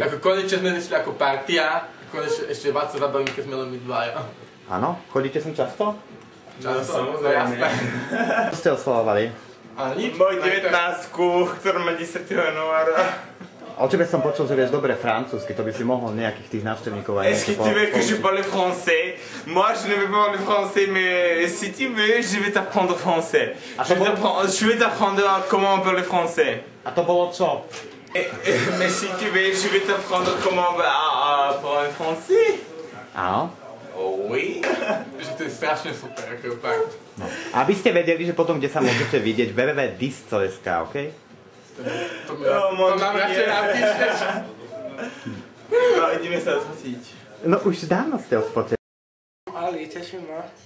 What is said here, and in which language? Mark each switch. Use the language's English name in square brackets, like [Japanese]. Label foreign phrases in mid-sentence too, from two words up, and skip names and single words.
[Slovak] Ako konečne sme išli ako partia, konečne ešte vás sa zabavím, keď sme len my dvaja. Áno? Chodíte sem často? Samozrejme. Čo ste oslavovali? A nič. Môj 19-ku, ktorú má 10. januára. O tebe som počul, že vieš dobre francúzsky, to by si mohol nejakých tých návštevníkov aj [French] Est-ce que tu veux que je parle français? Moi, je ne veux pas parler français, mais si tu veux, je vais t'apprendre français. Je vais t'apprendre comment parler français. [Slovak] A to bolo čo? [French] Mais si tu veux, je vais t'apprendre comment parler français. [Slovak] Áno? [French] Oh oui. [Slovak] Že to je strašne super, ako fakt. No. Aby ste vedeli, že potom, kde sa môžete vidieť, www.dis.sk, okej? To mám radšej napíšeš. No, ideme sa odfotiť. No už dávno ste odfotili. Ali, teším ma.